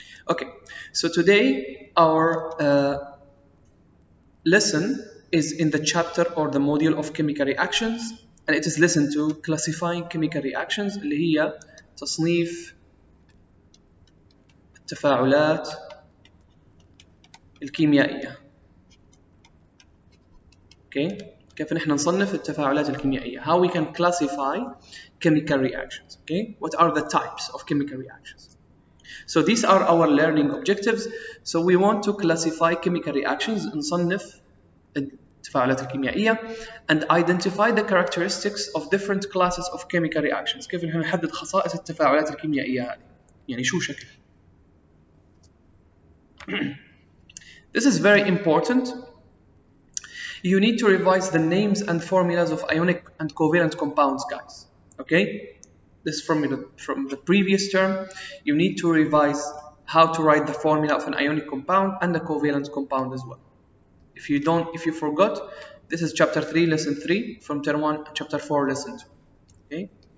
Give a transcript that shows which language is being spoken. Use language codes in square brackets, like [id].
[en] Okay, so today our lesson is in the chapter or the module of chemical reactions, and it is lesson 2, classifying chemical reactions, [ar] اللي هي تصنيف التفاعلات الكيميائية. Okay, كيف نحن نصنف التفاعلات الكيميائية? [en] How we can classify chemical reactions. Okay, what are the types of chemical reactions? So these are our learning objectives. So we want to classify chemical reactions, [ar] نصنف التفاعلات الكيميائية, [en] and identify the characteristics of different classes of chemical reactions. [ar] كيف نحن نحدد خصائص التفاعلات الكيميائية هذه؟ يعني شو شكل؟ [en] This is very important. You need to revise the names and formulas of ionic and covalent compounds, guys. Okay? This formula from the previous term. You need to revise how to write the formula of an ionic compound and a covalent compound as well. If you forgot, this is chapter 3, lesson 3 from term 1, chapter 4, lesson 2. Okay?